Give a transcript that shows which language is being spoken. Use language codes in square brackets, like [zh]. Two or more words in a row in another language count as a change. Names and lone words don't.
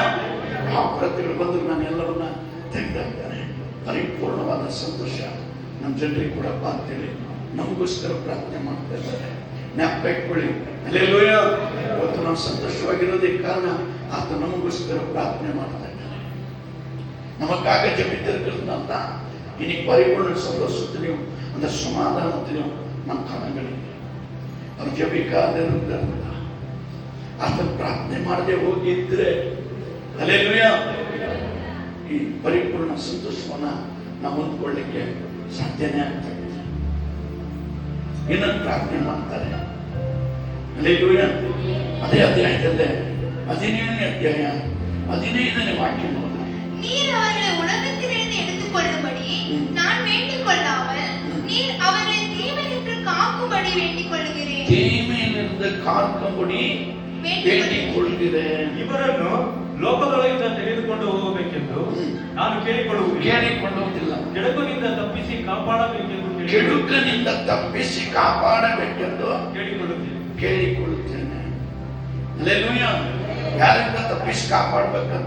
[kn] ಆ ಪ್ರತಿಗಳು ಬಂದು ನಾನು ಎಲ್ಲವನ್ನ ತೆಗೆದಾಗ್ತಾನೆ. ಪರಿಪೂರ್ಣವಾದ ಸಂತೋಷ ನಮ್ಮ ಜನರಿಗೆ ಕೊಡಪ್ಪ ಅಂತೇಳಿ ನಮಗೋಸ್ಕರ ಪ್ರಾರ್ಥನೆ ಮಾಡ್ತಾ ಇದ್ದಾರೆ. ಜ್ಞಾಪಕ ಇಟ್ಕೊಳ್ಳಿ. ಹಲ್ಲೆಲೂಯಾ. ಇವತ್ತು ನಾವು ಸಂತೋಷವಾಗಿರೋದಕ್ಕೆ ಕಾರಣ ಆತ ನಮಗೋಸ್ಕರ ಪ್ರಾರ್ಥನೆ ಮಾಡ್ತಾ ಇದ್ದಾರೆ. [ta] நமக்காக ஜெபித்திருக்கிறதுனால தான் இன்னைக்கு பரிபூர்ண சந்தோஷத்திலையும் அந்த சமாதானத்திலையும் நம் கணங்களில் அவர் ஜெபிக்காதிருந்தா [kn] ಆತನ ಪ್ರಾರ್ಥನೆ ಮಾಡದೆ ಹೋಗಿದ್ರೆ ಹಲ್ಲೆಲೂಯಾ ಈ ಪರಿಪೂರ್ಣ ಸಂತೋಷವನ್ನ ನಾವು ಹೊಂದ್ಕೊಳ್ಳಿಕ್ಕೆ ಸಾಧ್ಯನೇ ಆಗ್ತದೆ. ಇನ್ನೊಂದು ಪ್ರಾರ್ಥನೆ ಮಾಡ್ತಾರೆ. ಹಲ್ಲೆಲೂಯಾ. ಅದೇ ಅಧ್ಯಾಯದಲ್ಲೇ 17ನೇ ಅಧ್ಯಾಯ 15ನೇ ವಾಕ್ಯ ನೋಡಿ. [ta] நீர் அவர்களை உலகத்திலிருந்து எடுத்துக்கொள்ளும்படி நான் வேண்டிக் கொள்ளாமல் நீர் அவர்களை தீமையிலிருந்து காக்கும்படி வேண்டிக் கொள்கிறேன். தீமையிலிருந்து காக்கும்படி வேண்டிக் கொள்கிறேன். [kn] ಇವರನ್ನು ಲೋಕದೊಳಗಿಂದ ತೆಗೆದುಕೊಂಡು ಹೋಗಬೇಕೆಂದು ನಾನು ಕೇಳಿಕೊಳ್ಳುವುದಿಲ್ಲ. ಕೇಳಿಕೊಳ್ಳುವುದಿಲ್ಲ. ಕೆಡುಕನಿಂದ ತಪ್ಪಿಸಿ ಕಾಪಾಡಬೇಕೆಂದು ಕೆಡುಕನಿಂದ ತಪ್ಪಿಸಿ ಕಾಪಾಡಬೇಕೆಂದು ಕೇಳಿಕೊಳ್ಳುತ್ತೇನೆ. ಹಲ್ಲೆಲೂಯ. ಯಾರಿಂದ ತಪ್ಪಿಸಿ ಕಾಪಾಡಬೇಕಂತ?